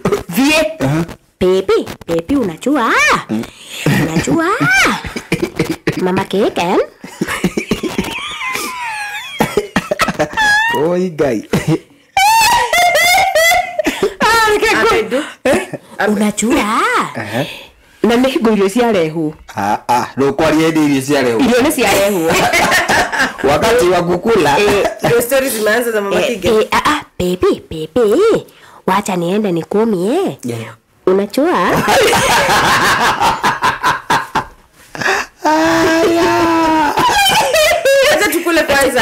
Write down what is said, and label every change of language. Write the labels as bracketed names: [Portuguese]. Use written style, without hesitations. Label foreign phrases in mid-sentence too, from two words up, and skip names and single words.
[Swahili] Vie. Baby unajua? Unajua? Mama Keken. [English] Oi guy. [Swahili] Unajua? [Kikuyu] Na mihigo irio cia rehu. Ndo kwaria irio cia rehu. Irio ni cia rehu. [Swahili] Wakati wa kukula. Ndio stories zimeanza za mama Kige. Baby. Wacha niende nikumie. Unajua? Acha tukule kwanza.